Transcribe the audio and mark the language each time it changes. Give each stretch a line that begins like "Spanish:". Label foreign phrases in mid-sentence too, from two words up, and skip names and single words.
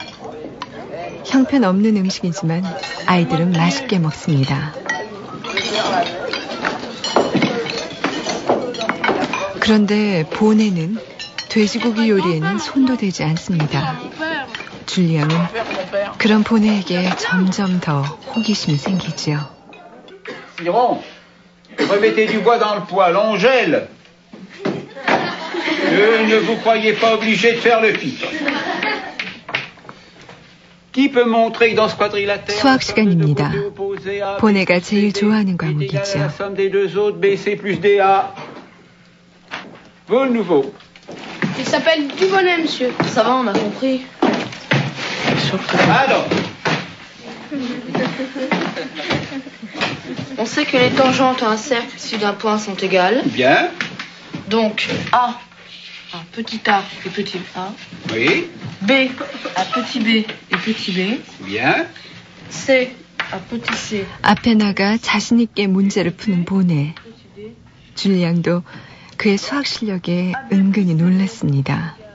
Korean: 형편없는 음식이지만 아이들은 맛있게 먹습니다. 그런데 보네는 돼지고기 요리에는 손도 대지 않습니다. 줄리앙은 그런 보네에게 점점 더 호기심이 생기지요.
French: Siron, remettez du bois dans le poêle, on gèle. Ne vous croyez pas obligé de faire le pic. Qui peut montrer que dans ce quadrilatère,
Korean: 수학 시간입니다. 보네가 제일 좋아하는 과목이죠.
French: la somme des deux autres, BC plus DA. Vous le nouveau. Il s'appelle Dubonnet, monsieur. Ça va, on a compris. Alors. On sait que les tangentes à un cercle issu d'un point sont égales. Bien. Donc A à petit a et petit a. Oui. B à petit b et petit b. Bien. C à petit c.
Korean: 앞에 나가 자신 있게 문제를 푸는 보네. 줄리앙도 그의 수학 실력에 은근히 놀랐습니다.